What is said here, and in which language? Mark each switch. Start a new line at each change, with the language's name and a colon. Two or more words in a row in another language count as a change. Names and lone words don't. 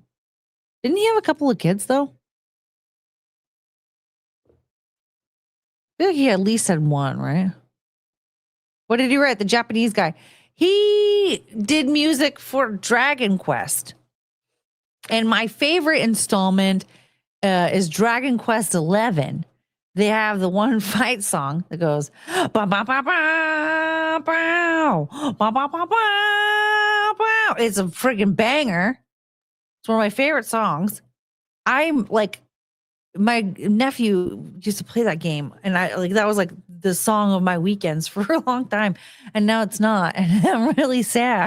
English: Didn't he have a couple of kids though? I feel like he at least had one, right? What did he write? The Japanese guy. He did music for Dragon Quest. And my favorite installment is Dragon Quest 11. They have the one fight song that goes, ba ba ba ba bow, ba ba ba ba bow. It's a friggin' banger. It's one of my favorite songs. I'm like, my nephew used to play that game, and I like that was like the song of my weekends for a long time, and now it's not, and I'm really sad.